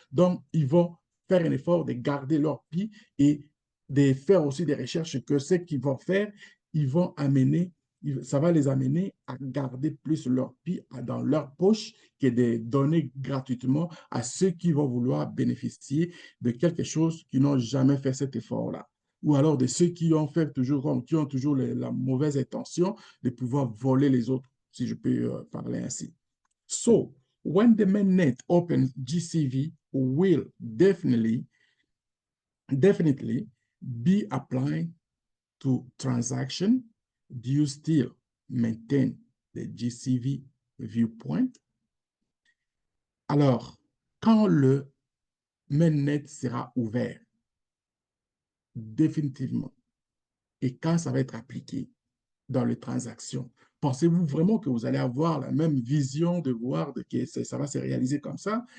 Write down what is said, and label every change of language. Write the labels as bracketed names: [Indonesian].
[French] Donc, ils vont faire un effort de garder leur pied et de faire aussi des recherches que ceux qui vont faire, ils vont amener, ça va les amener à garder plus leur pied dans leur poche que de donner gratuitement à ceux qui vont vouloir bénéficier de quelque chose qui n'ont jamais fait cet effort-là. ou alors de ceux qui ont fait toujours, qui ont toujours la mauvaise intention de pouvoir voler les autres, si je peux parler ainsi. [English] So, when the mainnet opens GCV will definitely be applied to transaction. Do you still maintain the GCV viewpoint? [French] Alors, quand le mainnet sera ouvert, définitivement, et quand ça va être appliqué dans les transactions, pensez-vous vraiment que vous allez avoir la même vision de voir que ça va se réaliser comme ça?